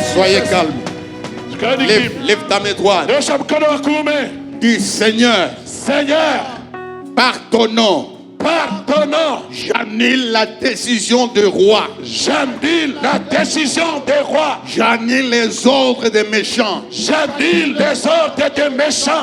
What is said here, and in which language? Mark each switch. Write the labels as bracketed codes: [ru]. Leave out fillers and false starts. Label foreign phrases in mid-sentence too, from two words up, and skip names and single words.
[fr] Soyez calme. [sw] Shikeni [fr] Lève, [sw] kimya. [fr] lève ta main droite. [sw] Nyosha mkono wa kuume. [fr] Dis Seigneur, Seigneur, par ton nom, par ton nom, j'annule la décision du roi. j'annule la décision des rois. J'annule les ordres des méchants. J'annule les ordres des méchants.